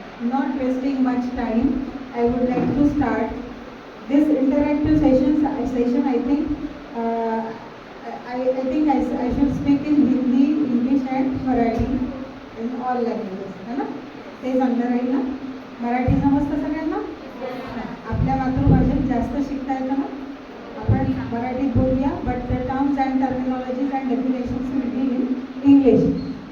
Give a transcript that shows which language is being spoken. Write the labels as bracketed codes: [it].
[en] Not wasting much time, I would like to start this interactive session. I think I should speak in Hindi, English and Marathi in all languages. [hi] है ना? [mr] ते सांगणार आहे ना? मराठी समजतं सगळ्यांना? आपल्या मातृभाषेत जास्त शिकता येतं ना? आपण मराठीत बोलूया, [en] but the terms and terminologies and definitions will be in English.